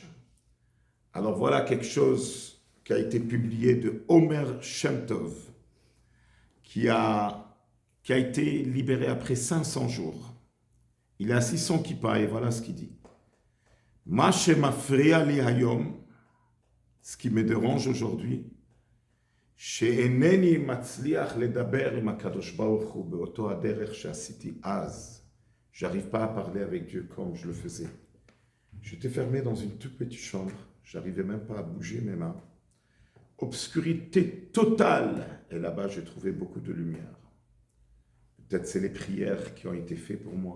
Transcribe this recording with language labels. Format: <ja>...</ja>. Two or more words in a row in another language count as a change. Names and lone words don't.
<fr>Alors voilà quelque chose qui a été publié de Omer Shem Tov, qui a été libéré après 500 jours. Il est assis son kippa et voilà ce qu'il dit.</fr> <he>מה שמפריע לי היום,</he> <fr>ce qui me dérange aujourd'hui,</fr> <he>שאינני מצליח לדבר עם הקדוש ברוך הוא באותו הדרך שעשיתי אז.</he> <fr>J'arrive pas à parler avec Dieu comme je le faisais. J'étais fermé dans une toute petite chambre, j'arrivais même pas à bouger mes mains. Obscurité totale, et là-bas j'ai trouvé beaucoup de lumière. Peut-être c'est les prières qui ont été faites pour moi.</fr>